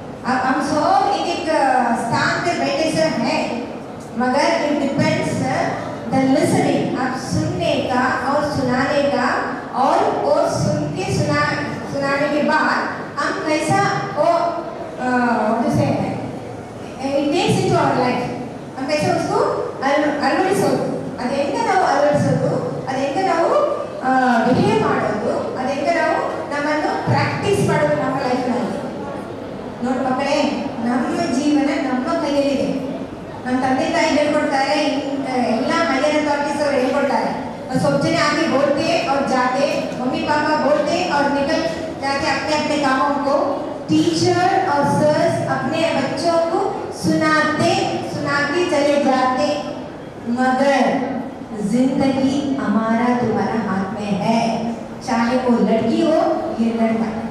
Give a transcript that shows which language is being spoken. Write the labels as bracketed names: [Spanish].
[Hindi] अब हम सब एक स्थान पे बैठे से हैं, मगर [English] it depends the listening, [Hindi] आप सुनने का और सुनाने का और सुन के सुनाने के बाद हम कैसा वो जैसे [English] it takes into our life [Hindi] हम कैसे उसको [Kannada] ಅಳವಡಿಸೋದು, ಅದೆಂಗ ನಾವು ಅಳವಡಿಸೋದು, ಅದೆಂಗ ನಾವು ಬಿಹೇವ್ ಮಾಡೋದು, ಅದೆಂಗ ನಾವು ನಮ್ಮನ್ನು ಪ್ರಾಕ್ಟೀಸ್ ಮಾಡೋದು ನಮ್ಮ ಲೈಫ್ನಲ್ಲಿ। ನೋಡಿ ಮಕ್ಕಳೇ, ನಮ್ಮ ಜೀವನ ನಮ್ಮ ಕೈಯಲ್ಲಿದೆ। ನಮ್ಮ ತಂದೆ ತಾಯಿ ಹೇಳ್ಕೊಡ್ತಾರೆ, ಎಲ್ಲ ಹೈಯರ್ ಅಥಾರಿಟೀಸ್ ಅವರು ಹೇಳ್ಕೊಡ್ತಾರೆ। [Hindi] सब जने आगे बोलते और जाते, मम्मी पापा बोलते और निकल जाते अपने अपने कामों को। टीचर और सर्स अपने बच्चों को सुनाते चले जाते, मगर जिंदगी हमारा तुम्हारा हाथ में है, चाहे वो लड़की हो या लड़का।